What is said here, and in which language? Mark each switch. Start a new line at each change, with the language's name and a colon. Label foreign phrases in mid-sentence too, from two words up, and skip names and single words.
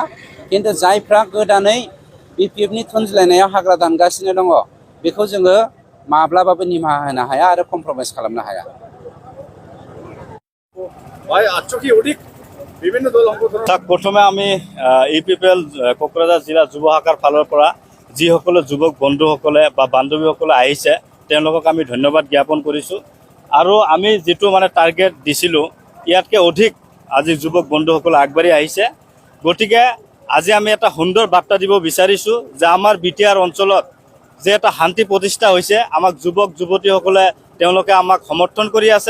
Bodo: खिन्थु जायफ्रा गोदानै बिपिएफनि थुनज्लायनायाव हाग्रा दानगासिनो दङ, बेखौ जोङो माब्लाबाबो निमाहा होनो हाया आरो कमप्रमाइज खालामनो हाया।
Assamese: প্ৰথমে আমি ইউপিপিএল ক'কৰাঝাৰ জিলা যুৱ শাখাৰ ফালৰ পৰা যিসকলে যুৱক বন্ধুসকলে বা বান্ধৱীসকলে আহিছে তেওঁলোকক আমি ধন্যবাদ জ্ঞাপন কৰিছোঁ। আৰু আমি যিটো টাৰ্গেট দিছিলোঁ ইয়াতকৈ অধিক আজি যুৱক বন্ধুসকলে আগবাঢ়ি আহিছে। গতিকে আজি আমি এটা সুন্দৰ বাৰ্তা দিব বিচাৰিছোঁ যে আমাৰ বিটিআৰ অঞ্চলত যে এটা শান্তি প্ৰতিষ্ঠা হৈছে, আমাক যুৱক যুৱতীসকলে তেওঁলোকে আমাক সমৰ্থন কৰি আছে।